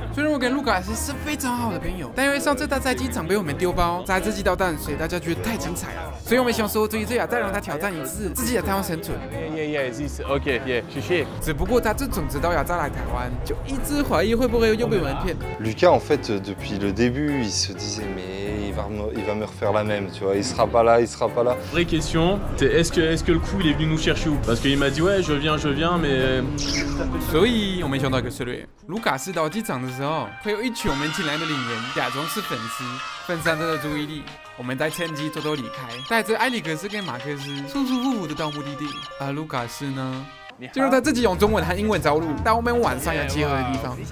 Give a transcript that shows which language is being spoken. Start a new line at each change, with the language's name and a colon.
Chinese: 虽然我跟卢卡斯是非常好的朋友，但因为上次他在机场被我们丢包，砸自己导弹，所以大家觉得太精彩了。所以我们想说，这一次要再让他挑战一次自己的台湾生存。 OK， 谢谢。只不过他自从知道要再来台湾，就一直怀疑会不会又被我们骗。
French: Lucas, en fait, depuis le début, il se disait mais il va me refaire la même, tu vois, il sera pas là, il sera pas là. Vraie question, est-ce que le coup il est venu nous chercher ou parce qu'il m'a dit ouais je viens mais
Chinese: 所以我们想到一个策略，卢卡斯到机场的时候，会有一群我们请来的领员假装是粉丝，分散他的注意力。我们再趁机偷偷离开，带着埃里克斯跟马克思舒舒服服的到目的地。而卢卡斯呢，就让他自己用中文和英文着陆到我们晚上要集合的地方。